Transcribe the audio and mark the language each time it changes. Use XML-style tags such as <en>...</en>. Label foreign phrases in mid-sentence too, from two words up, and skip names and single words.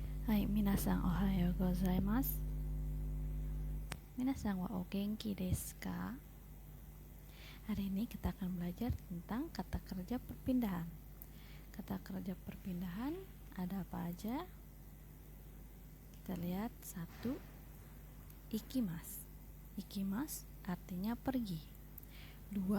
<ja>はい、皆さんおはようございます。皆さんはお元気ですか?</ja> <id>Hari ini kita akan belajar tentang kata kerja perpindahan. Kata kerja perpindahan ada apa aja? Kita lihat. 1.</id> <ja>Ikimasu.</ja> <id>Ikimasu artinya pergi. 2.</id>